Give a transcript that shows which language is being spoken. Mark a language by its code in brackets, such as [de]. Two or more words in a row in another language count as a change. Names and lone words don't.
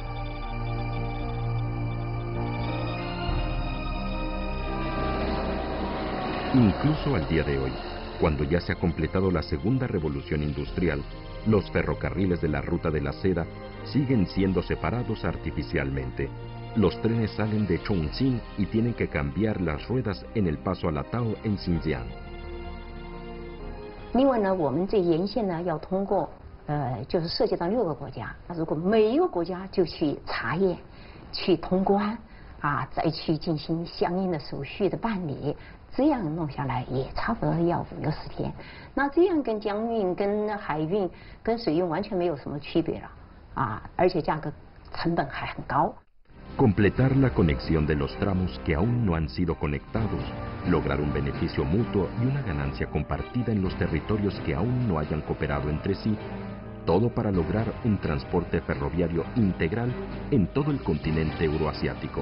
[es] Incluso al día de hoy, cuando ya se ha completado la segunda revolución industrial, los ferrocarriles de la ruta de la seda siguen siendo separados artificialmente. Los trenes salen de Chongqing y tienen que cambiar las ruedas en el paso a Latao en Xinjiang. [zh] 另外呢，我们这沿线呢要通过就是涉及到6个国家。那如果每一个国家就去查验、去通关啊，再去进行相应的手续的办理，这样弄下来也差不多要5个10天。那这样跟江运、跟海运、跟水运完全没有什么区别了啊，而且价格成本还很高。 [es] Completar la conexión de los tramos que aún no han sido conectados, lograr un beneficio mutuo y una ganancia compartida en los territorios que aún no hayan cooperado entre sí, todo para lograr un transporte ferroviario integral en todo el continente euroasiático.